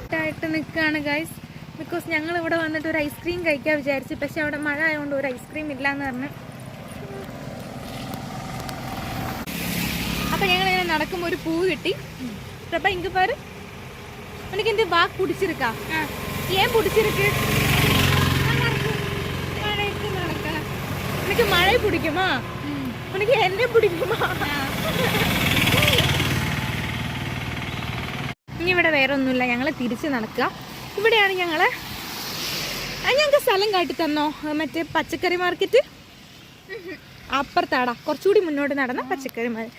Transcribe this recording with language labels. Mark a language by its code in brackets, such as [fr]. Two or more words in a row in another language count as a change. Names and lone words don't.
[ml] ആയിട്ട് നിൽക്കുകയാണ് ഗൈസ്. ബിക്കോസ് ഞങ്ങൾ ഇവിടെ വന്നിട്ട് ഒരു ഐസ്ക്രീം കഴിക്കാൻ വിചാരിച്ചു. പക്ഷെ അവിടെ മഴ ആയതുകൊണ്ട് ഒരു ഐസ്ക്രീം ഇല്ലയെന്ന് പറഞ്ഞ്. അപ്പം ഞങ്ങളിങ്ങനെ നടക്കുമ്പോൾ ഒരു പൂ കിട്ടി. അപ്പം ഇങ്ങ് [ta] பாரு உனக்கு எந்த வாக்கு பிடிச்சிருக்கா? ஏன் பிடிச்சிருக்கு? உனக்கு மழை பிடிக்குமா? உனக்கு என்ன பிடிக்குமா? [ml] ഇനി ഇവിടെ വേറെ ഒന്നുമില്ല, ഞങ്ങൾ തിരിച്ച് നടക്കുക. ഇവിടെയാണ് ഞങ്ങൾക്ക് സ്ഥലം കാട്ടി തന്നോ മറ്റേ പച്ചക്കറി മാർക്കറ്റ്? അപ്പുറത്താടാ, കുറച്ചുകൂടി മുന്നോട്ട് നടന്ന പച്ചക്കറി മാർക്കറ്റ്.